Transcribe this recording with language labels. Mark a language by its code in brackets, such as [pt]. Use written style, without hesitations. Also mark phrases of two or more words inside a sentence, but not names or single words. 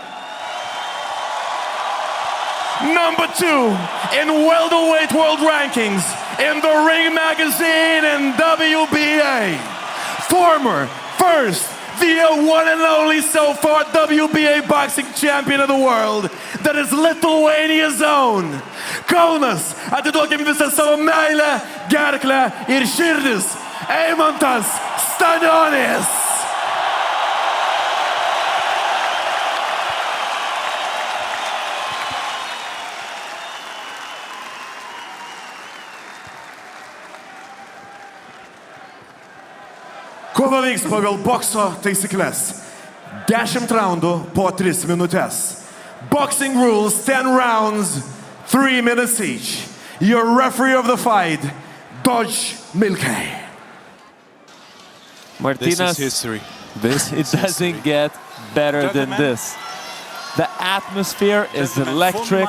[en] Number 2 in welterweight world rankings in the Ring Magazine and WBA. Former, first, the one and only so far WBA boxing champion of the world. That is Lithuania's own. [lt] Kaunas, atiduokim visą savo meilę, gerklę ir širdis. Eimantas Stanionis. Kova vyks pagal bokso taisyklės. 10 raundų po 3 minutės. [en] Boxing rules, 10 rounds, 3 minutes each. Your referee of the fight, Dodge Milkey. Martinez, This is history. it doesn't get better than this. The atmosphere is electric.